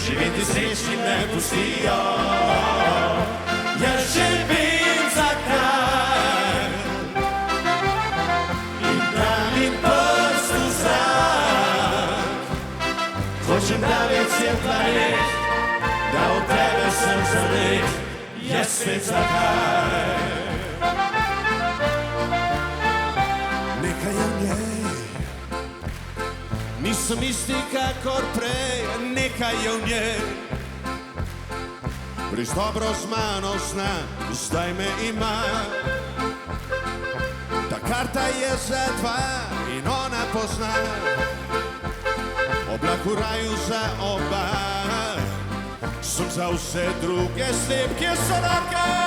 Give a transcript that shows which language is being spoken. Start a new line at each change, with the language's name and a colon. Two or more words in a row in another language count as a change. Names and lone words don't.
Slovenian: živeti srećnim ne pustijo.
Croatian: Ja živim za kraj i dam im prst u zrak. Hoćem da već cijel planet, da od tebe sam zalet, je svet za kraj. Neka je u njej, nisam isti
Slovenian: kakor prej,
Croatian: neka je u njej.
Slovenian: Priš dobro z mano zna, zdaj me ima. Ta karta je za dva in ona pozna. Oblak v raju za oba, sem za vse druge slep, kje so roke.